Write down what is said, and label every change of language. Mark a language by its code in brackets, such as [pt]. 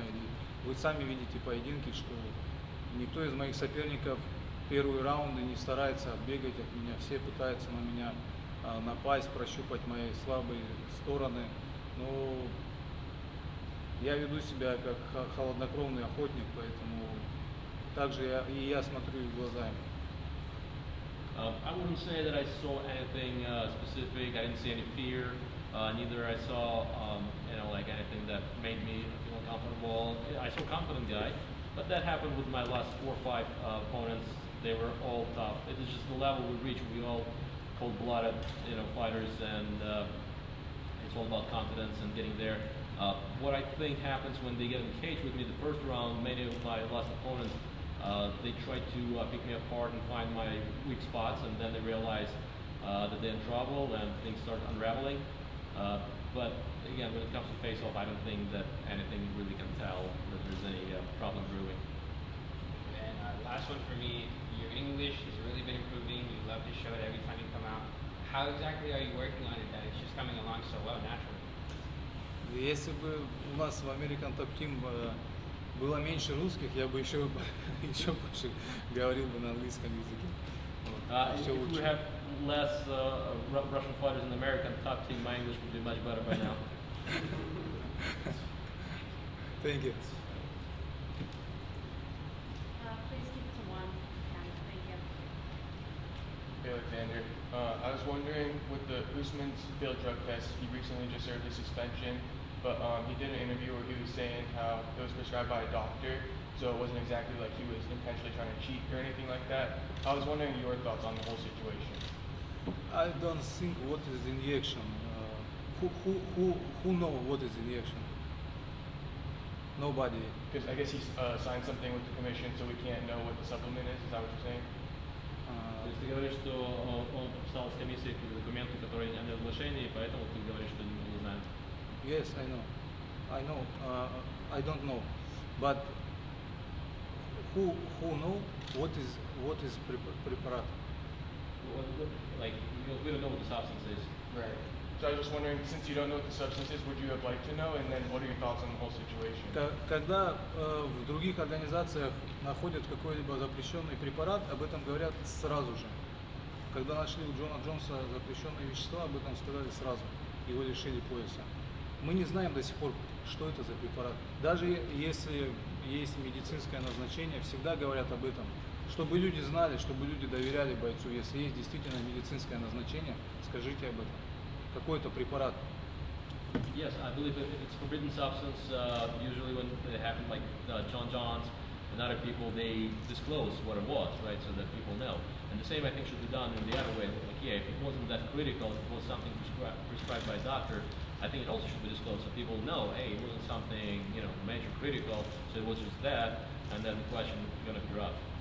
[ru] И вы сами видите поединки, что никто из моих соперников первые раунды не старается отбегать от меня. Все пытаются на меня напасть, прощупать мои слабые стороны. Но я веду себя как холоднокровный охотник, поэтому также я смотрю в глаза им. [en] I wouldn't say that I saw anything specific. I didn't see any fear. Neither I saw, like anything that made me feel uncomfortable. I saw a confident guy, but that happened with my last 4 or 5 opponents. They were all tough. It is just the level we reach. We all cold-blooded, fighters, and it's all about confidence and getting there. What I think happens when they get in cage with me the first round, many of my last opponents, they try to pick me apart and find my weak spots, and then they realize that they're in trouble and things start unraveling. But again, when it comes to face-off, I don't think that anything really can tell that there's any problem brewing. And last one for me, your English has really been improving. You love to show it every time you come out. How exactly are you working on it that it's just coming along so well naturally? [ru] Если бы у нас в American Top Team было меньше русских, я бы еще больше говорил бы на английском языке. Вот, всё [en] If we [ru] лучше. [en] have less Russian fighters in the American top team, my English would be much better by now. Thank you. Please keep it to one. Thank you. Hey Alexander, I was wondering with the Usman's failed drug test, he recently just served a suspension, but he did an interview where he was saying how it was prescribed by a doctor, so it wasn't exactly like he was intentionally trying to cheat or anything like that. I was wondering your thoughts on the whole situation. I don't think what is injection. Who know what is injection? Nobody. Because I guess he signed something with the commission, so we can't know what the supplement is. Is that what you're saying? [ru] То есть ты говоришь, что он подписал с комиссией какие-то документы, которые не оглашены, и поэтому ты говоришь, что не знаем. [en] Yes, I know. I know. I don't know, but who know what is preparat? Like, we don't know what the substance is. Right. So I was just wondering, since you don't know what the substance is, would you have liked to know? And then what are your thoughts on the whole situation? [ru] Когда в других организациях находят какой-либо запрещенный препарат, об этом говорят сразу же. Когда нашли у Джона Джонса запрещенные вещества, об этом сказали сразу. Его лишили пояса. Мы не знаем до сих пор, что это за препарат. Даже если есть медицинское назначение, всегда говорят об этом. Чтобы люди знали, чтобы люди доверяли бойцу. Если есть действительно медицинское назначение, скажите об этом. Какой-то препарат. [en] Yes, I believe if it's forbidden substance, usually when it happened like John Johns and other people, they disclose what it was, right, so that people know. And the same, I think, should be done in the other way. Like, yeah, if it wasn't that critical, if it was something prescribed by a doctor, I think it also should be disclosed so people know, hey, it wasn't something, major critical, so it was just that, and then the question is going to be dropped.